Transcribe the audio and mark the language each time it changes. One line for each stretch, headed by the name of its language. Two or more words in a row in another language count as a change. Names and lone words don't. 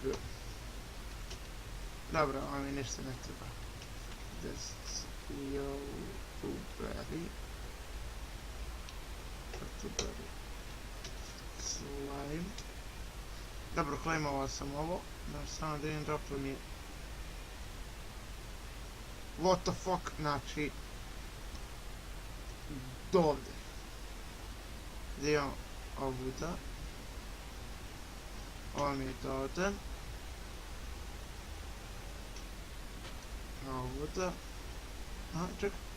Croatian: Dobro, ovo mi ništa ne treba. Youtuberi. Slime. Dobro, claimovao sam ovo. Samo da vidim droplo mi je.
English: What the fuck,
Croatian: znači... Dovde. Gdje imam ovuda. Ovo mi je dovde. Ovuda. Aha, čekaj.